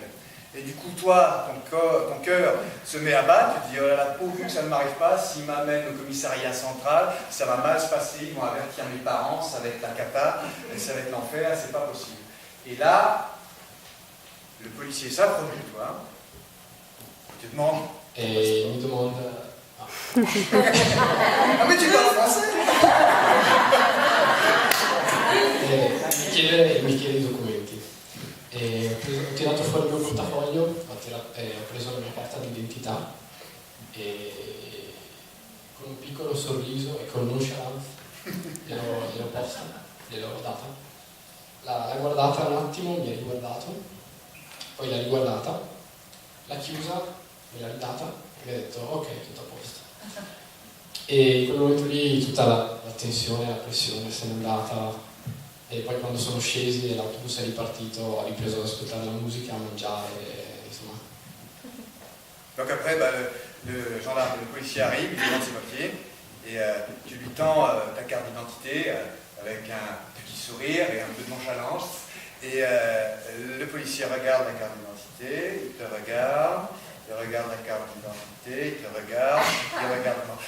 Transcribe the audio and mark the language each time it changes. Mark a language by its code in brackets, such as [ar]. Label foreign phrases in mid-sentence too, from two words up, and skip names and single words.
[fr] Et du coup, toi, ton cœur se met à battre, tu te dis, oh là là, pourvu que ça ne m'arrive pas, s'ils m'amènent au commissariat central, ça va mal se passer, ils vont avertir mes parents, ça va être la cata, ça va être l'enfer, c'est pas possible. Et là, le policier s'approche de toi, tu te demandes... Et il me demande... Ah mais tu parles français. [it] Mi chiede i documenti. E ho tirato fuori il mio portafoglio, ho preso la mia carta d'identità e con un piccolo sorriso e con nonchalance gliel'ho posta, gliel'ho data. L'ha guardata un attimo, mi ha riguardato, poi l'ha riguardata, l'ha chiusa, me l'ha ridata e mi ha detto ok, tutto a posto. E in quel momento lì tutta la tensione, la pressione se n'è andata. E poi quando sono scesi e l'autobus è ripartito, ho ripreso ad ascoltare la musica, a mangiare, insomma. [fr] Donc après, le gendarme, le policier arrive, il demande ses papiers, et tu lui tends ta carte d'identité avec un petit sourire et un peu de nonchalance. Et le policier regarde la carte d'identité, il te regarde, il regarde la carte d'identité, il te regarde, il regarde...